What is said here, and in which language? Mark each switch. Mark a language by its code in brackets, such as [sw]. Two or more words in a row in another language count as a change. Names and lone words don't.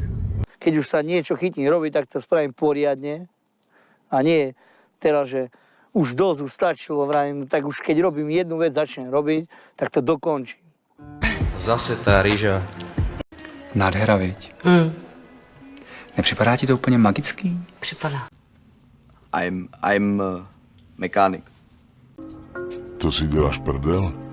[sk] Keď už sa niečo chytím robiť, tak to spravím poriadne a nie teraz, že už dosť už stačilo, vravím, tak už keď robím jednu vec, začnem robiť, tak to dokončím. Zase tá rýža. Nádhera, viď? [cs] Nepřipadá ti to úplně magický? Připadá. [en] I'm mechanic. [cs] To si děláš prdel?